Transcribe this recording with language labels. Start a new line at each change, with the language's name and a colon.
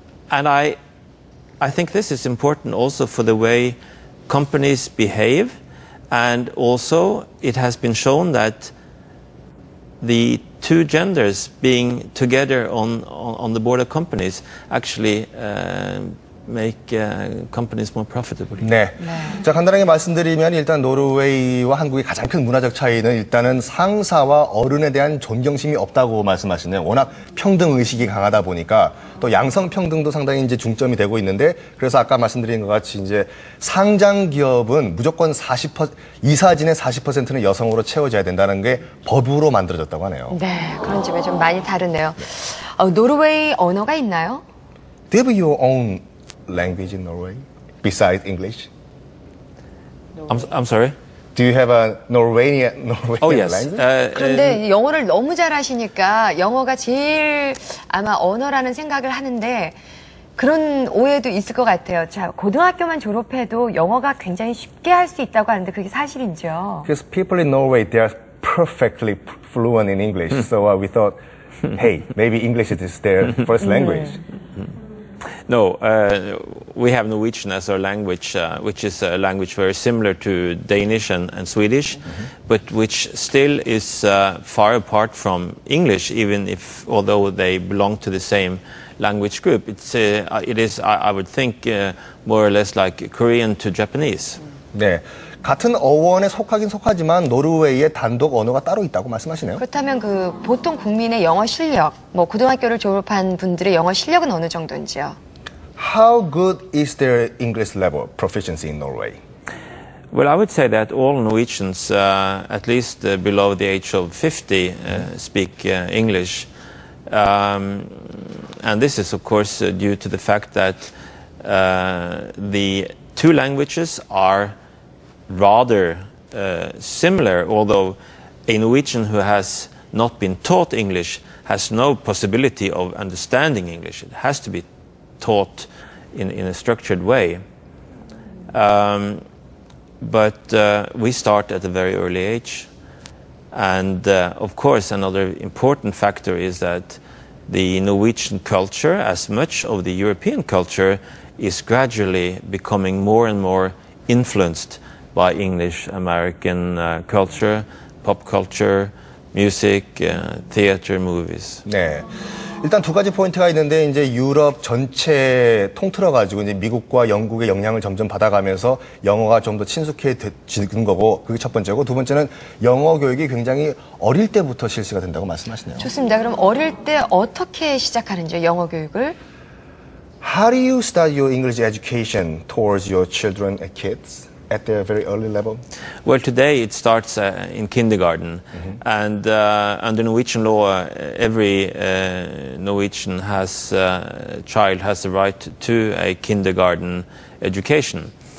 English: And I think this is important also for the way companies behave. And also, it has been shown that the two genders being together on the board of companies actually make companies more profitable.
Korean: 네. 자, 간단하게 말씀드리면 일단 노르웨이와 한국의 가장 큰 문화적 차이는 일단은 상사와 어른에 대한 존경심이 없다고 말씀하시네요. 워낙 평등 의식이 강하다 보니까 또 양성 평등도 상당히 이제 중점이 되고 있는데 그래서 아까 말씀드린 것 같이 이제 상장 기업은 무조건 40% 이사진의 40%는 여성으로 채워져야 된다는 게 법으로 만들어졌다고 하네요. 네, 그런 점에 좀 많이 다르네요. 노르웨이 언어가 있나요?
English: Do you have your own language in Norway besides English? I'm sorry? Do you have a Norwegian Oh, yes. language?
Korean: 그런데 영어를 너무 잘하시니까 영어가 제일 아마 언어라는 생각을 하는데 그런 오해도 있을 것 같아요. 자, 고등학교만 졸업해도 영어가 굉장히 쉽게 할 수 있다고 하는데 그게 사실인지요?
English: Because people in Norway, they are perfectly fluent in English. So we thought, hey, maybe English is their first language. No, we have Norwegian as our language, which is a language very similar to Danish and Swedish, but which still is far apart from English, even if, although they belong to the same language group. It is, I would think, more or less like Korean to Japanese.
Korean: 네. 같은 어원에 속하긴 속하지만 노르웨이의 단독 언어가 따로 있다고 말씀하시네요. 그렇다면 그 보통 국민의 영어 실력, 뭐 고등학교를 졸업한 분들의 영어 실력은 어느 정도인지요?
English: How good is their English level proficiency in Norway? Well, I would say that all Norwegians, at least below the age of 50, speak English. And this is, of course, due to the fact that the two languages are rather similar, although a Norwegian who has not been taught English has no possibility of understanding English. It has to be taught in a structured way. But we start at a very early age. And of course, another important factor is that the Norwegian culture, as much of the European culture, is gradually becoming more and more influenced by English American culture, pop culture, music, theater, movies.
Korean: 네. 일단 두 가지 포인트가 있는데 이제 유럽 전체 통틀어 가지고 이제 미국과 영국의 영향을 점점 받아가면서 영어가 좀 더 친숙해지는 거고 그게 첫 번째고 두 번째는 영어 교육이 굉장히 어릴 때부터 실시가 된다고 말씀하시네요. 좋습니다. 그럼 어릴 때 어떻게 시작하는지 영어 교육을?
English: How do you start your English education towards your children and kids? at the very early level? Well, today it starts in kindergarten, and under Norwegian law, every Norwegian child has the right to a kindergarten education.